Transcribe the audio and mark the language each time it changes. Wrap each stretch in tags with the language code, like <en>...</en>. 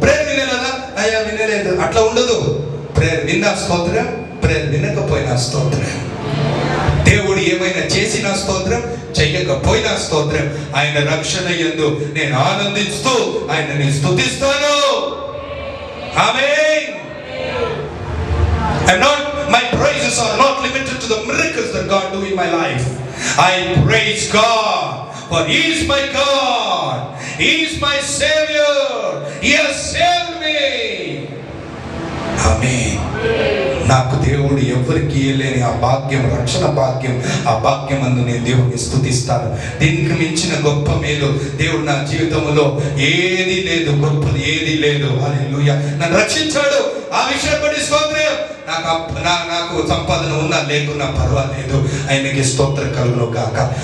<te>Prayer వినాలా, అయ్యా వినలేదు, అట్లా ఉండదు. ప్రేయర్ విన్నా స్తోత్రం, ప్రేయర్ వినకపోయినా స్తోత్రం. దేవుడు ఏమైనా చేసినా స్తోత్రం, చెయ్యకపోయినా స్తోత్రం, ఆయన రక్షణ యందు నేను ఆనందిస్తూ ఆయనని స్తుతిస్తాను. ఆమేన్.</te> <en>My praises are not limited to the miracles that God do in my life. I praise God for He is my God, He is my Savior, He has saved me.</en> <te>ఆమేన్. నాకు దేవుడు ఎవరికి ఇవ్వలేని ఆ భాగ్యం, రక్షణ భాగ్యం, ఆ భాగ్యం అందు నేను దేవుడిని స్తుతిస్తాను. దీనికి మించిన గొప్ప మేలు దేవుడు నా జీవితంలో ఏది లేదు, గొప్పది ఏది లేదు. హల్లెలూయా. నన్ను రక్షించాడు, ఆ విషయం బట్టి స్తోత్రం. నాకు సంపాదన ఉన్నా లేకున్నా పర్వాలేదు, ఆయనకి స్తోత్రం కలుగును గాక.</te>